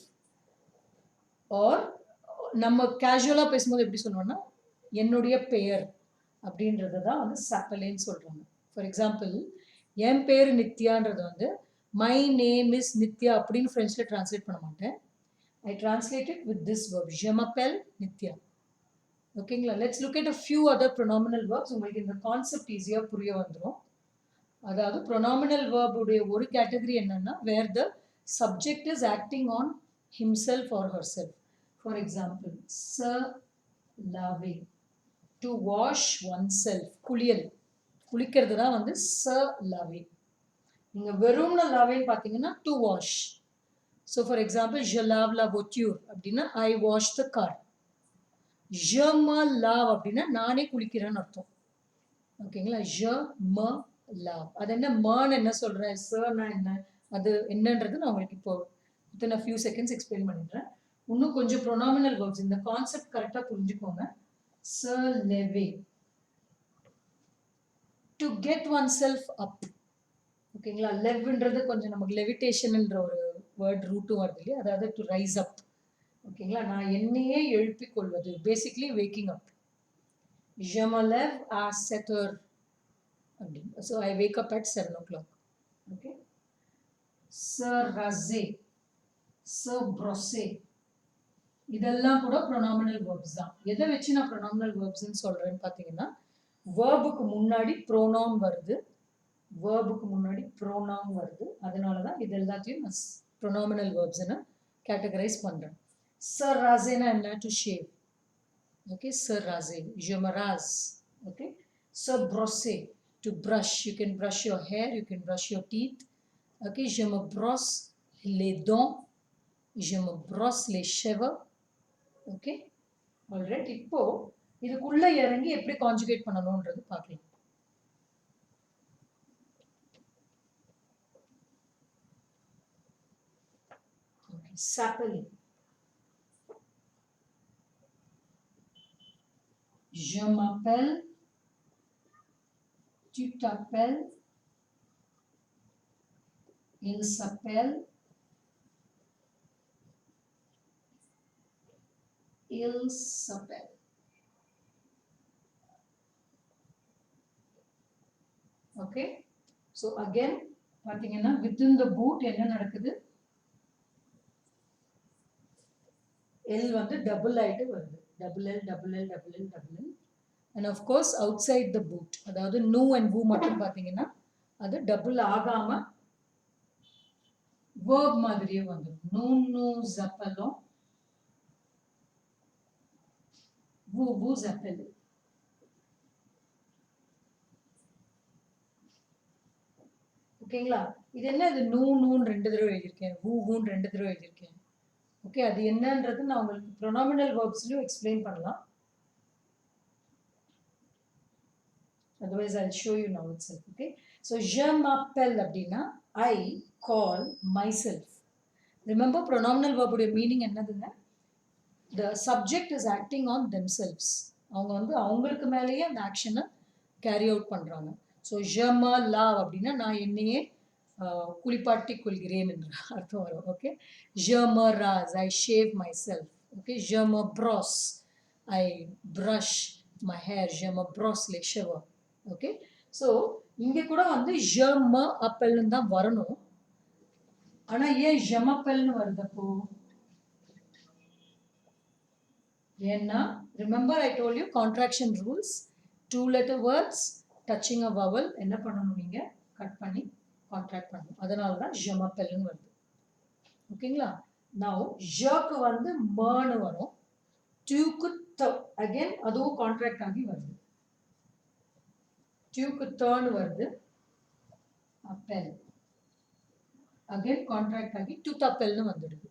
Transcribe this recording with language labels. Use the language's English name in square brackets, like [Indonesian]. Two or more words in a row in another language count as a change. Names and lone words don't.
[Tamil] ஆர் நம்ம கேஷுவலாக பேசும்போது எப்படி சொல்லுவோம்னா என்னுடைய பெயர் அப்படின்றத தான் வந்து சப்பலேன்னு சொல்கிறாங்க. [English] for example, [Tamil] என் பேர் நித்யான்றது வந்து [English] my name is Nithya [Tamil] அப்படின்னு ஃப்ரெஞ்சில் ட்ரான்ஸ்லேட் பண்ண மாட்டேன். [English] I translated with this verb, [French] je m'appelle நித்யா. [Tamil] ஓகேங்களா? [English] Let's look at a few other pronominal verbs. [Tamil] உங்களுக்கு இந்த கான்செப்ட் ஈஸியாக புரிய வந்துடும். அதாவது ப்ரொனாமினல் வேர்புடைய ஒரு கேட்டகரி என்னன்னா [English] where the subject is acting on himself or herself. For example, [French] se laver, [English] to wash oneself. [Tamil] குளியல், குளிக்கிறது தான் வந்து [French] se laver. [Tamil] நீங்க வெறும்னா லாவேன்னு பார்த்தீங்கன்னா [English] to wash. so for example [French] je lave la voiture [Tamil] அப்படின்னா [English] I wash the car. [French] je me lave [Tamil] அப்படின்னா நானே குளிக்கிறேன்னு அர்த்தம். ஓகேங்களா? [French] je me lave. [Tamil] அது என்ன மேன்னு என்ன சொல்றேன், சர்னா என்ன, அது என்னன்றது நான் உங்களுக்கு இப்போ [English] within a few seconds explain [Tamil] பண்ணிடுறேன். இன்னும் கொஞ்சம் [English] pronominal verbs, [Tamil] இந்த கான்செப்ட் கரெக்டாக புரிஞ்சுக்கோங்க. [French] se lever, [English] to get oneself up. [Tamil] ஓகேங்களா? லெவ்ன்றது கொஞ்சம் நமக்கு லெவிடேஷன்ன்ற ஒரு வேர்ட் ரூட்டும் வருது இல்லையா, அதாவது [English] to rise up. [Tamil] ஓகேங்களா? நான் என்னையே எழுப்பிக் கொள்வது, [English] basically waking up. [French] je me lève à 7 heures அப்படின்னு. [English] So I wake up at 7 o'clock. Okay, [French] se raser, se brosser, [Tamil] இதெல்லாம் கூட [English] pronominal verbs [Tamil] தான். எதை வச்சு நான் ப்ரொனாமினல் வேர்ப்ஸ்ன்னு சொல்றேன்னு பார்த்தீங்கன்னா, வேர்புக்கு முன்னாடி ப்ரோனவுன் வருது, வேர்புக்கு முன்னாடி ப்ரோனவுன் வருது. அதனால தான் இது எல்லாத்தையும் நான் ப்ரொனாமினல் வேர்ப்ஸ்ன்னு கேட்டகரைஸ் பண்ணுறேன். [French] se raser [Tamil] னா என்ன, [English] to shave. [Tamil] ஓகே, [French] se raser, je me rase. ஓகே, se brosser, [English] to brush. You can brush your hair, you can brush your teeth. [French] Okay, je me brosse les dents, je me brosse les cheveux. [English] Okay, alright, [Tamil] இப்போ இதுக்குள்ள இறங்கி எப்படி கான்ஜுகேட் பண்ணணும்ன்றது பார்க்கலாம். [French] S'appelle. Je m'appelle. Tu t'appelles. Il s'appelle. Il s'appelle. [English] Okay. So again, பார்த்தீங்கன்னா within the boot [Tamil] என்ன நடக்குது? L வந்து double ஆயிட்டு வருது. [English] Double L, double L, double L, double L. And of course outside the boot, [Tamil] அதாவது nu and vu மட்டும் பார்த்தீங்கன்னா அது டபுள் ஆகாம verb மாதிரியே வந்துடும். [French] Nous appelons. Vous appelez. [Tamil] ஓகேங்களா? இது என்ன, இது நூன்னு 2 தடவை எழுதியிருக்கேன், வூன்னு 2 தடவை எழுதியிருக்கேன். ஓகே, அது என்னன்றது நான் உங்களுக்கு ப்ரொனாமினல் வேர்ப்ஸ்லயும் எக்ஸ்பிளைன் பண்ணலாம். [English] Otherwise I'll show you now itself. Okay, so [French] je m'appelle [English] அப்படின்னா I call myself. Remember pronominal verb [Tamil] உடைய மீனிங் என்னதுங்க? [English] The subject is acting on themselves. [Tamil] அவங்க வந்து அவங்களுக்கு மேலேயே அந்த ஆக்ஷனை [English] carry out [Tamil] பண்றாங்க. ஸோ [French] je me lave [Tamil] அப்படின்னா நான் என்னையே குளிப்பாட்டி கொள்கிறேன் என்று அர்த்தம் வரும். ஓகே, [French] je me rase, [English] I shave myself. ஓகே, [French] je me brosse, [English] I brush my hair. [French] Je me brosse les cheveux. [English] okay, so [Tamil] இங்கே கூட வந்து [French] je me appelle [Tamil] தான் வரணும். ஆனால் ஏன் [French] je m'appelle [Tamil] வருதப்போ? [English] ஏன்னா remember I told you contraction rules, 2 letter words touching a vowel [Tamil] என்ன பண்ணணும், நீங்கள் கட் பண்ணி கான்ட்ராக்ட் பண்ணணும். அதனால தான் [French] je m'appelle [Tamil] வருது. ஓகேங்களா? நவ் ஜக்கு வந்து மன்னு வரும், டியூக்கு த அகைன் அதுவும் கான்ட்ராக்ட் ஆகி வருது. டியூக்கு தர்ன்னு வருது, அப்பெல் அகைன் கான்ட்ராக்ட் ஆகி டு தப்பெல்னு வந்துடுது.